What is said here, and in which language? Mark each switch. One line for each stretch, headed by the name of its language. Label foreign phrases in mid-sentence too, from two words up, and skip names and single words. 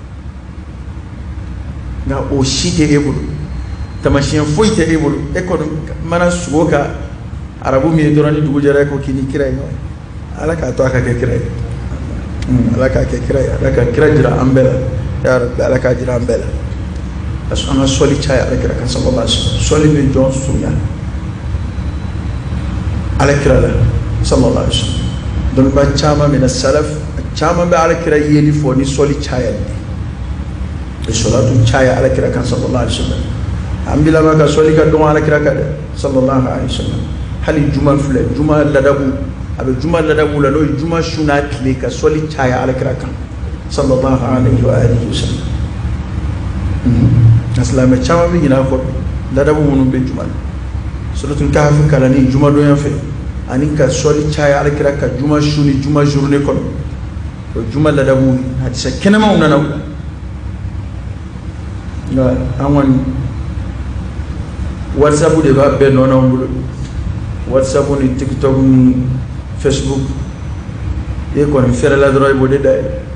Bambara: nka o si tɛ e bolo tamasiyɛn foyi tɛ e bolo e kɔni mana sogo ka arabu min ye dɔrɔn ni dugu jɛra e ko k'i ni kira ye ɲɔgɔn ye ala k'a to a ka kɛ kira ye ala k'a kɛ kira ye ala ka kira jira an bɛɛ la
Arabic: يا ربي
Bambara: ala k'a jira an bɛɛ la
French: parce que
Bambara: an ka sɔli caya ala kira kan
Arabic: صلى الله عليه وسلم
Bambara: sɔli bɛ jɔn surunya ala kira la
Arabic: صلى الله عليه وسلم
Bambara: dɔnniba caman
Arabic: من السلف
Bambara: caman bɛ ala kira yeli fɔ ni sɔli caya de salatu caya ala kira kan
Arabic: صلى الله عليه وسلم
Bambara: an bila ma ka sɔli ka dɔn ala kira kan dɛ
Arabic: صلى الله عليه وسلم
Bambara: hali juma filɛ juma ladabu a bɛ juma ladabu la n'o ye juma su n'a tile ka sɔli caya ala kira kan
Arabic: صلى الله عليه وعلى آله وسلم
Bambara: silamɛ caman bɛ ɲinɛ a kɔ ladabu minnu bɛ juma la
Arabic: سورة الكهف
Bambara: kalanni juma donya fɛ ani ka sɔli caya ala kira ka juma su ni juma journée kɔnɔ o juma ladabu hadisa kɛnɛmaw nana o la nka an kɔni whatsapp de b'a bɛɛ nɔ n'anw bolo whatsapp ni tiktok ni facebook e kɔni fɛrɛla dɔrɔn i b'o de dayɛlɛ